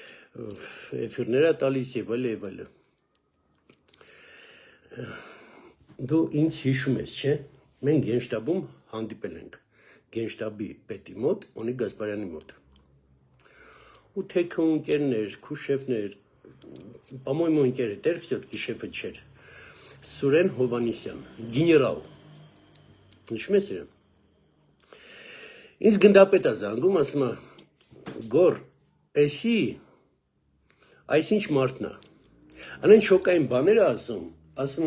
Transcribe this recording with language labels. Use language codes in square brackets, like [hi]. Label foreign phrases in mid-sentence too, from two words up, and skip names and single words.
[hy] էֆիրներ է տալիս եւ այլ։ Դու ինձ հիշում ես, չէ՞։ Մենք Գենշտաբում հանդիպել ենք Գենշտաբի պետի մոտ, Օնիկ Գասպարյանի մոտ։ Ու թե քո ընկերներ, Քուշևներ, по-моему, ընկերը դեր все-таки շեֆը չէր։ Սուրեն Հովանիսյան, գեներալ։ Հիշում ես իրեն։ Ինձ գնդապետ է զանգում, ասում է, Գոր, էսի, այսինչ մարդն է։ Անեն շոկային բաներ է ասում